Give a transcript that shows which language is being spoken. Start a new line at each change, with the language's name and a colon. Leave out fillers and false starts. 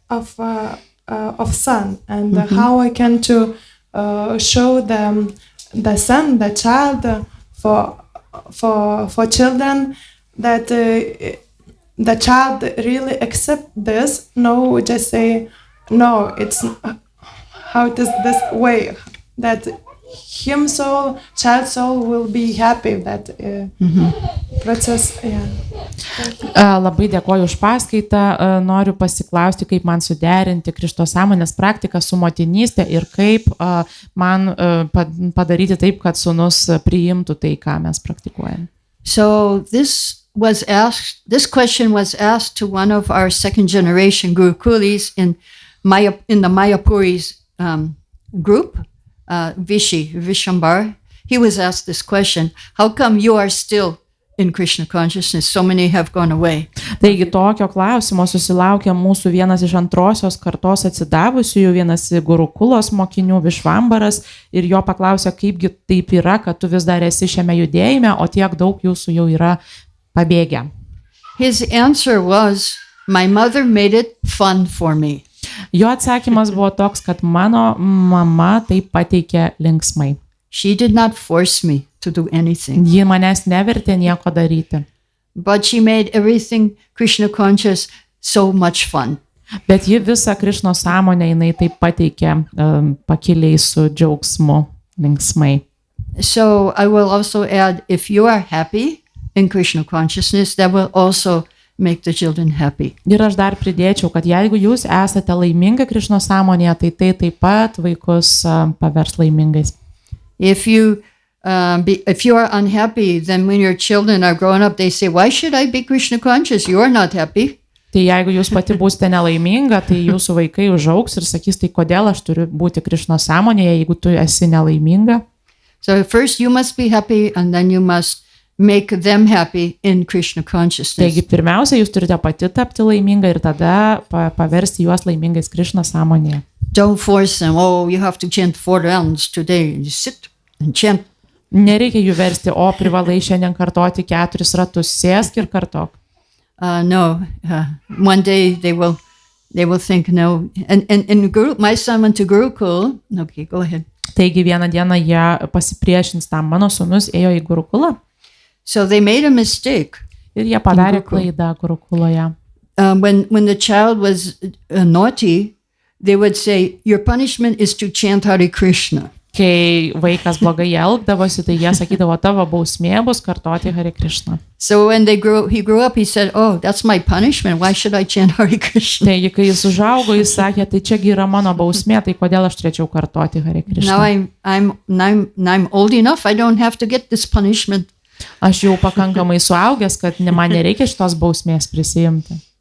English: of son, and how I can to show them the son, the child for children, that the child really accept this. No, just say no. It's how it is this way that him soul, child soul will be happy that process. Yeah.
Lithuanian: Labai dėkoju už paskaitą. Noriu pasiklausti, kaip man suderinti Krishnos sąmonės praktiką su motinystė ir kaip man padaryti taip, kad sūnus priimtų tai, ką mes praktikuojame.
English: So this question was asked to one of our second generation Gurukulis in the Mayapuri's group, Vishambar. He was asked this question: how come you are still in Krishna consciousness. So many have gone away.
Lithuanian: Taigi tokio klausimo susilaukė mūsų vienas iš antrosios kartos atsidavusiųjų, vienas Gurukulos mokinių Višvambaras, ir jo paklausė, kaipgi taip yra, kad tu vis dar esi šiame judėjime, o tiek daug jūsų jau yra pabėgę.
English: His answer was, my mother made it fun for me.
Lithuanian: Jo atsakymas buvo toks, kad mano mama tai pateikė linksmai.
English: She did not force me to do anything.
Lithuanian: Ji manęs nevertė nieko daryti.
English: But she made everything Krishna conscious so much fun.
Lithuanian: Bet ji visą Krišnos sąmonę jinai taip pateikė pakiliai su džiaugsmu, linksmai.
English: So I will also add, if you are happy in Krishna consciousness, that will also make the children happy.
Lithuanian: Ir aš dar pridėčiau, kad jeigu jūs esate laimingi Krišnos sąmonėje, tai tai taip pat vaikus pavers laimingais.
English: If you are unhappy, then when your children are grown up, they say, why should I be Krishna conscious? You are not happy.
Lithuanian: Tai jeigu jūs pati būsite nelaiminga, tai jūsų vaikai užaugs ir sakys, tai kodėl aš turiu būti Krišnos sąmonėje, jeigu tu esi nelaiminga.
English: So first you must be happy and then you must make them happy in Krishna consciousness.
Lithuanian: Taigi pirmiausia, jūs turite pati tapti laiminga ir tada paversti juos laimingais Krišnos sąmonėje.
English: Don't force them. Oh, you have to chant 4 rounds today. You sit and chant.
Lithuanian: Nereikia jų versti, o privalai šiandien kartoti 4 ratus, sėsk ir kartok.
English: No. One day they will think no. And Guru, my son went to Gurukul. Okay, go ahead.
Lithuanian: Taigi vieną dieną jie pasipriešins tam. Mano sūnus ėjo į Gurukulą.
English: So they made a mistake.
Lithuanian: Ir jie padarė klaidą Gurukuloje.
English: When the child was naughty, they would say, your punishment is to chant Hare Krishna.
Lithuanian: Kai vaikas blogai elgdavosi, tai jie sakydavo, tavo bausmė bus kartoti Hare Krishna.
English: So when he grew up, he said, oh, that's my punishment. Why should I chant Hare Krishna?
Lithuanian: Taigi, kai jis užaugo, jis sakė, tai čiagi yra mano bausmė, tai kodėl aš turėčiau kartoti Hare Krishna?
English: Now I'm old enough. I don't have to get this punishment.
Lithuanian: Aš jau pakankamai suaugęs, kad man nereikia šitos bausmės prisijimti.